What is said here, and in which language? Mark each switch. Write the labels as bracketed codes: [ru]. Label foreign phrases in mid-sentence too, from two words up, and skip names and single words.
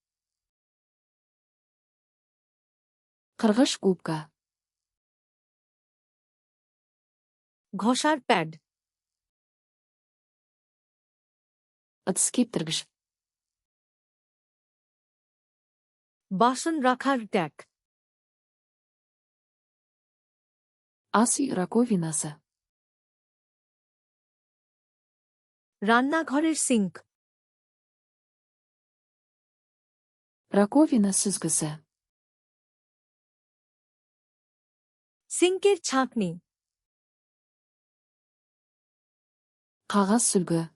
[kk] Қырғыш губка. [bn] ঘষার প্যাড। [kk] Ыдыс кептіргіш. [bn] বাসন রাখার ট্যাক। [kk] Ас үй раковинасы. [bn] রান্নাঘরের সিঙ্ক। [kk] Раковина сүзгісі. [bn] সিঙ্কের ছাঁকনি। [kk] Қағаз сүлгі.